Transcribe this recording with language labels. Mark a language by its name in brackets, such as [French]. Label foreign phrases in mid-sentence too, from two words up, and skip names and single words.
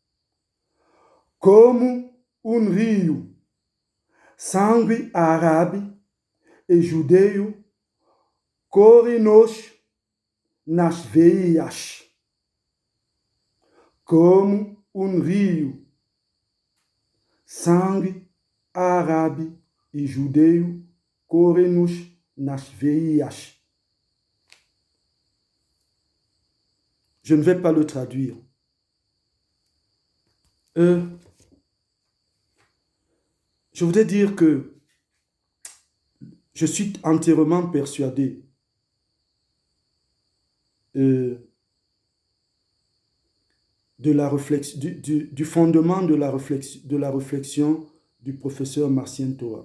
[Portuguese] Como rio, sangue árabe e judeu corre-nos nas veias. Como rio, sangue árabe e judeu corre-nos nas veias. [French] Je ne vais pas le traduire. Je voudrais dire que je suis entièrement persuadé du fondement de la réflexion du professeur Marcien Toa.